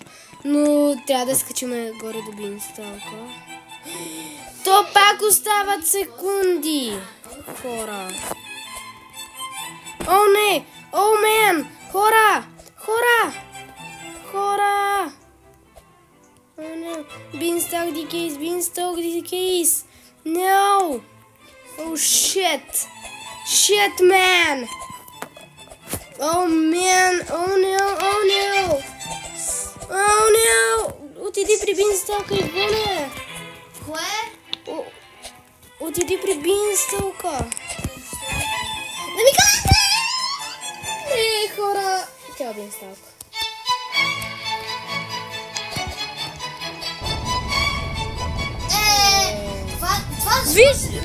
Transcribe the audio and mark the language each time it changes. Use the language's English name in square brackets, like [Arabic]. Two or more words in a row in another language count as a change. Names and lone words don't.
[Bulgarian] Но трябва да скачиме горе до бинсталка. То пак остават секунди. Хора. О, не! [English] Oh, man! [Bulgarian] Хора! О, не! [English] Beanstalk decays! No! Oh, shit! Shit, man! Oh, man! Oh, no! [Bulgarian] Отиди при Beanstalk, Ивоне! Кое? Отиди при Beanstalk! Да ми кажете! Не, хора! Тя е Beanstalk. Виж!